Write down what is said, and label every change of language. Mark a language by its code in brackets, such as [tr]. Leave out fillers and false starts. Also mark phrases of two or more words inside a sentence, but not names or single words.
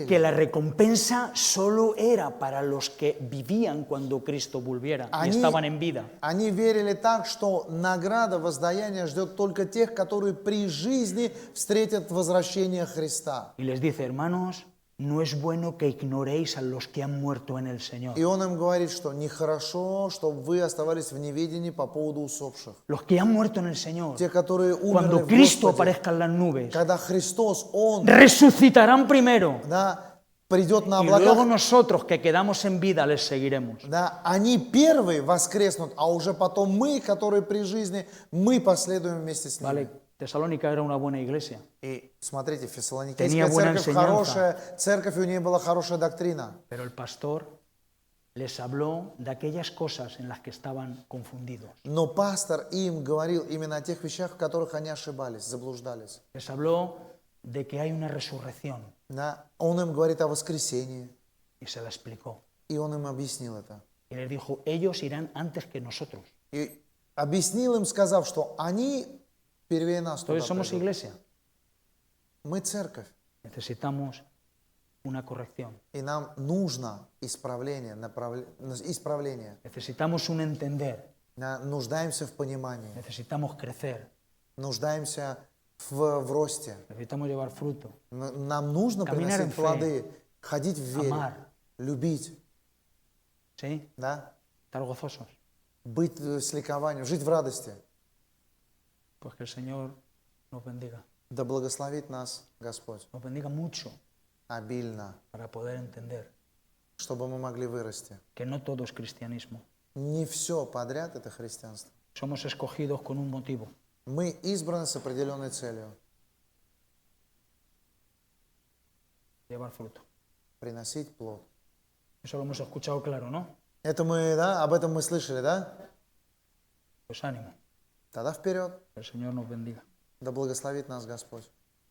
[es] que la recompensa solo era para los que vivían cuando Cristo volviera y [ru] Они- [es] estaban en vida. [ru] Они верили так, что награда, воздаяние ждет только тех, которые при жизни встретят возвращение Христа. [es] Y les dice, hermanos, no es bueno que ignoréis a los que han muerto en el Señor. [ru] И он им говорит, что нехорошо, чтобы вы оставались в неведении по поводу усопших. [es] Los que han muerto en el Señor, [ru] Те, которые умерли [es] cuando [ru] в [es] Cristo [ru] Господе, [es] aparezca en las nubes, [ru] когда Христос, Он, [es] resucitarán primero. [ru] придет на [es] Y luego [ru] облаках, [es] nosotros que quedamos en vida les seguiremos. [ru] они первые воскреснут, а уже потом мы, которые при жизни, мы последуем вместе с ними. [es] Vale, Tesalónica era una buena iglesia. [ru] И смотрите, [es] Tenía [ru] Фессалоникийская [es] buena [ru] церковь [es] enseñanza. [ru] хорошая, церковь, у нее была хорошая доктрина. [es] Pero el pastor les habló de aquellas cosas en las que estaban confundidos. [ru] Но пастор им говорил именно о тех вещах, в которых они ошибались, заблуждались. [es] Les habló de que hay una resurrección [ru] Он им говорит о воскресении, [es] y se la explicó. [ru] и он им объяснил это. [es] Y les dijo, ellos irán antes que nosotros. [ru] И объяснил им, сказав, что они первее нас туда [es] Entonces somos [ru] придут. [es] iglesia. [ru] Мы церковь, [es] Necesitamos una corrección. [ru] и нам нужно исправление, исправление. [es] Necesitamos un entender. [ru] Нуждаемся в понимании, [es] Necesitamos crecer. [ru] нуждаемся в росте. [es] Necesitamos llevar fruto. [ru] Нам нужно [es] Caminar en [ru] приносить [es] fe. [ru] плоды, ходить в вере, [es] Amar. [ru] любить, [es] ¿Sí? Estar gozosos. [ru] быть с ликованием, жить в радости. [es] Pues que el Señor nos bendiga. [ru] Да благословит нас Господь [es] Nos bendiga mucho [ru] обильно, [es] para poder entender [ru] чтобы мы могли вырасти. [es] que no todo es cristianismo. [ru] Не все подряд это христианство. [es] Somos escogidos con un motivo. [ru] Мы избраны с определенной целью [es] Llevar fruto. [ru] приносить плод. [es] Eso lo hemos escuchado claro, ¿no? [ru] Это мы, об этом мы слышали, да? [es] Pues ánimo. [ru] Тогда вперед. [es] Que el Señor nos bendiga. [ru] Да благословит нас Господь.